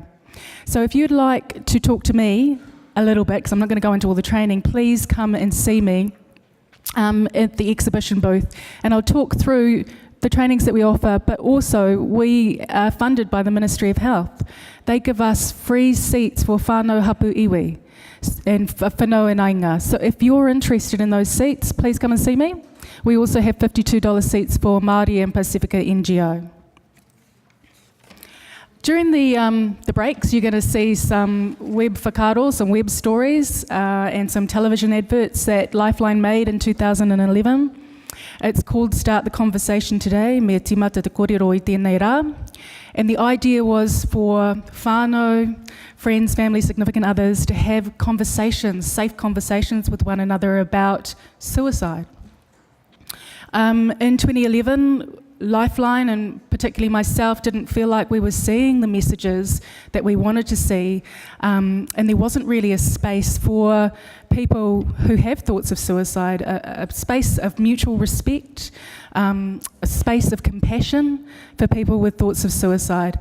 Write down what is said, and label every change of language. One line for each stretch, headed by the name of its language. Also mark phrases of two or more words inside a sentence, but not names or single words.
English: So if you'd like to talk to me a little bit, because I'm not going to go into all the training, please come and see me at the exhibition booth, and I'll talk through the trainings that we offer, but also we are funded by the Ministry of Health. They give us free seats for
Māori: whānau hapu iwi
English: and whanau and ainga. So if you're interested in those seats, please come and see me. We also have $52 seats for Maori and Pacifica NGO. During the breaks, you're going to see some web whakaaro, some web stories, and some television adverts that Lifeline made in 2011. It's called Start the Conversation Today,
Māori: me timata te kōrero I tēnei rā.
English: And the idea was for whānau, friends, family, significant others to have conversations, safe conversations with one another about suicide. In 2011, Lifeline, and particularly myself, didn't feel like we were seeing the messages that we wanted to see, and there wasn't really a space for people who have thoughts of suicide, a space of mutual respect, a space of compassion for people with thoughts of suicide.